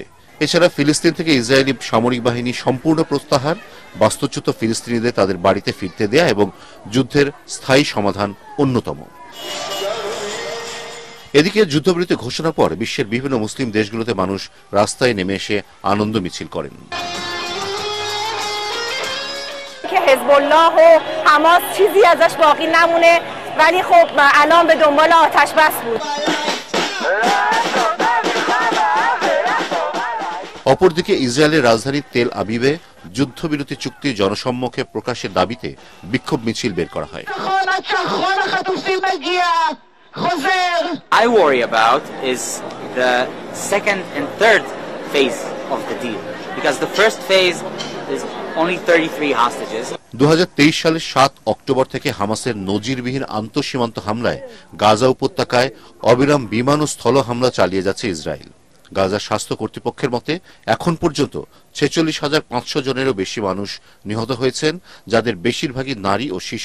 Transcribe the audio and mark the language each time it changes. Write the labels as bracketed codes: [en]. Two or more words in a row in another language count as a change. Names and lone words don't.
[bn] এছাড়া ফিলিস্তিন থেকে ইসরায়েলি সামরিক বাহিনী সম্পূর্ণ প্রত্যাহার, বাস্তুচ্যুত ফিলিস্তিনিদের তাদের বাড়িতে ফিরতে দেয়া এবং যুদ্ধের স্থায়ী সমাধান অন্যতম। এদিকে যুদ্ধবিরতি ঘোষণার পর বিশ্বের বিভিন্ন মুসলিম দেশগুলোতে মানুষ রাস্তায় নেমে এসে আনন্দ মিছিল করেন। [fa] حزبالله و حماس چیزی ازش باقی نمونه ولی خب الان به دنبال آتش بس بود. [bn] অপরদিকে ইসরায়েলের রাজধানী তেল আবিবে যুদ্ধবিরতি চুক্তি জনসম্মুখে প্রকাশের দাবিতে বিক্ষোভ মিছিল বের করা হয়। [en] I worry about is the second and third phase of the deal because the first phase is only 33 hostages. [bn] 2023 সালের 7 অক্টোবর থেকে হামাসের নজিরবিহীন আন্তঃসীমান্ত হামলায় গাজা উপত্যকায় অবিরাম বিমান ও স্থল হামলা চালিয়ে যাচ্ছে ইসরায়েল। গাজা স্বাস্থ্য কর্তৃপক্ষের মতে এখন পর্যন্ত 46,500 জনেরও বেশি মানুষ নিহত হয়েছেন, যাদের বেশিরভাগই নারী ও শিশু।